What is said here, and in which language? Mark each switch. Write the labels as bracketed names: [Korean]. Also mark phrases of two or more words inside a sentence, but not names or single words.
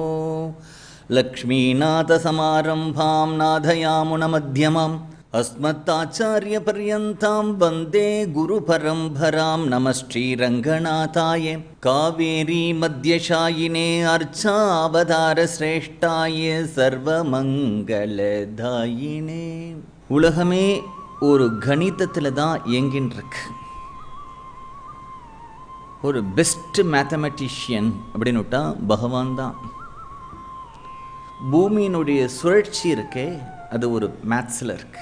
[Sanskrit] लक्ष्मीनाथसमारम्भां नाथयामुनमध्यमाम् अस्मत्ताचार्यपर्यन्तां वन्दे गुरुपरम्परां नमः श्रीरङ्गनाथाय कावेरी मध्यशायिने अर्चावतारश्रेष्ठाय सर्वमङ्गलदायिने. [Tamil] உலகமே ஒரு கணிதத்தில் தான் இயங்கின்றிருக்கு. ஒரு [English] best mathematician [Tamil] அப்படின்னு விட்டா பகவான் தான். பூமியினுடைய சுழற்சி இருக்கே அது ஒரு மேத்ஸில் இருக்கு.